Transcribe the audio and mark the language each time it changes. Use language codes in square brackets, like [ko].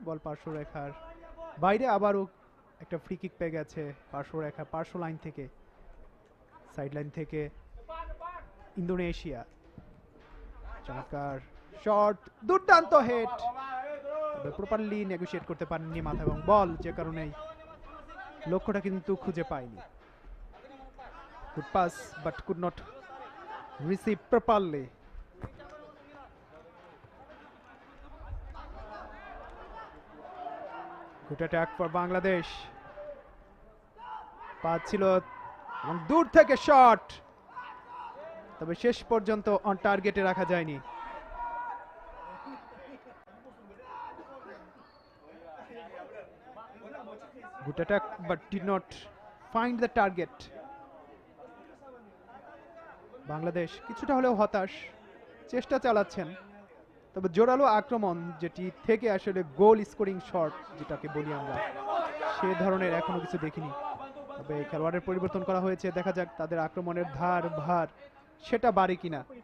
[bn] বল পার্শ্বরেখার বাইরে আবারও একটা ফ্রি কিক পেয়ে গেছে পার্শ্বরেখা পার্শ্ব লাইন থেকে, সাইড লাইন থেকে ইন্দোনেশিয়া। চমৎকার শট, দুর্দান্ত হেড, তবে [en] properly negotiate [bn] করতে পারেননি মাথা এবং বল, যে কারণে লক্ষ্যটা কিন্তু খুঁজে পায়নি। [en] Good pass, but could not receive properly. Good attack for Bangladesh. [bn] Pass ছিল এবং দূর থেকে শট, তবে শেষ পর্যন্ত অন টার্গেটে রাখা যায়নি। [en] Good attack but did not find the target. [bn] Bangladesh কিছুটা হলেও হতাশ, চেষ্টা চালাচ্ছেন, তবে জোরালো আক্রমণ যেটি থেকে আসলে গোল স্কোরিং শট যেটাকে বলি আমরা, সে ধরনের এখনো কিছু দেখিনি। তবে খেলোয়াড়ের পরিবর্তন করা হয়েছে, দেখা যাক তাদের আক্রমণের ধার ভার সেটা বাড়ে কিনা।